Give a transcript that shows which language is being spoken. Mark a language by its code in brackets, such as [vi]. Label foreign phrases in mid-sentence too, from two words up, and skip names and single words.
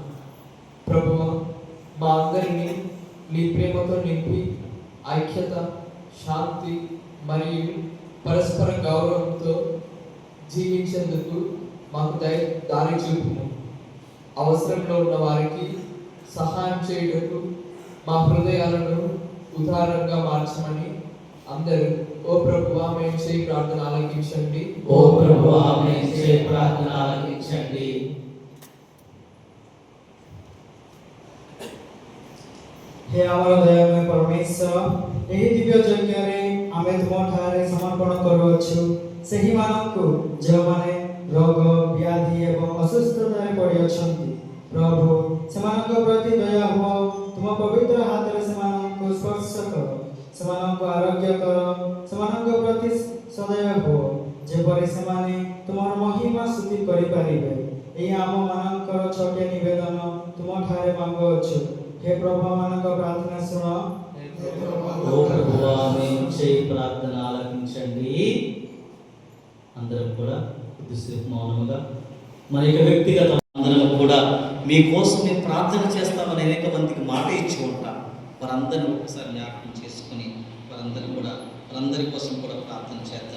[te] ప్రభువా, మా అందరినీ నీ ప్రేమతో నింపి ఐక్యత, శాంతి మరియు పరస్పర గౌరవంతో జీవించేందుకు మాకు దారి చూపుము. అవసరంలో ఉన్న వారికి సహాయం చేయుటకు మా హృదయాలను ఉదారంగా మార్చమని అందరూ ఓ ప్రభువా మేము చేయి ప్రార్థన ఆలకించండి. ఓ ప్రభువా, మేము చేయి ప్రార్థన ఆలకించండి. [or] ହେ ଆମର ଦୟାମୟ ପରମେଶ୍ୱର, ଏହି ଦିବ୍ୟ ଯଜ୍ଞରେ ଆମେ ତୁମଠାରେ ସମର୍ପଣ କରୁଅଛୁ ସେହି ମାନଙ୍କୁ ଯେଉଁମାନେ ରୋଗ, ବ୍ୟାଧି ଏବଂ ଅସୁସ୍ଥତାରେ ପଡ଼ିଅଛନ୍ତି। ପ୍ରଭୁ, ସେମାନଙ୍କ ପ୍ରତି ଦୟା ହୁଅ, ତୁମ ପବିତ୍ର ହାତରେ ସେମାନଙ୍କୁ ସ୍ପର୍ଶ କର, ସେମାନଙ୍କୁ ଆରୋଗ୍ୟ କର, ସେମାନଙ୍କ ପ୍ରତି ସଦୟ ହୁଅ, ଯେପରି ସେମାନେ ତୁମର ମହିମା ସ୍ତୁତି କରିପାରିବେ। ଏହି ଆମମାନଙ୍କର ଛୋଟିଆ ନିବେଦନ ତୁମଠାରେ ମାଗୁଅଛୁ। ହେ ପ୍ରଭୁ, ମାନଙ୍କ ପ୍ରାର୍ଥନା ଶୁଣ। [te] ఓ ప్రభువా, మేము చేయి ప్రార్థన ఆలకించండి. అందరం కూడా కొద్దిసేపు మౌనముగా మన యొక్క వ్యక్తిగత అందరం కూడా మీకోసం మేము ప్రార్థన చేస్తామని అనేక మందికి మాట ఇచ్చి ఉంటాం. వారందరినీ ఒకసారి జ్ఞాపకం చేసుకుని వారందరి కోసం కూడా ప్రార్థన చేద్దాం.